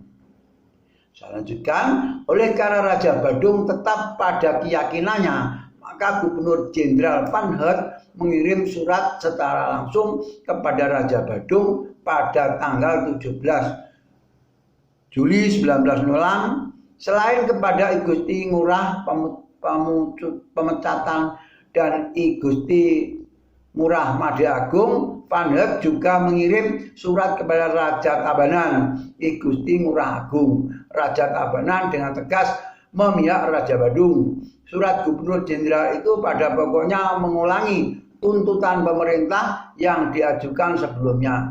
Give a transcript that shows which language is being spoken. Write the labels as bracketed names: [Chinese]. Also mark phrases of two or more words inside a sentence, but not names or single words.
[Indonesian] Saya lanjutkan, oleh karena Raja Badung tetap pada keyakinannya, maka Gubernur Jenderal Van Hert mengirim surat secara langsung kepada Raja Badung pada tanggal 17 Juli 1906. Selain kepada I Gusti Ngurah Pemecatan dan I Gusti Ngurah Madi Agung, Van Hert juga mengirim surat kepada Raja Tabanan, I Gusti Ngurah Agung. Raja Tabanan dengan tegas memihak Raja Badung. Surat Gubernur Jenderal itu pada pokoknya mengulangi tuntutan pemerintah yang diajukan sebelumnya.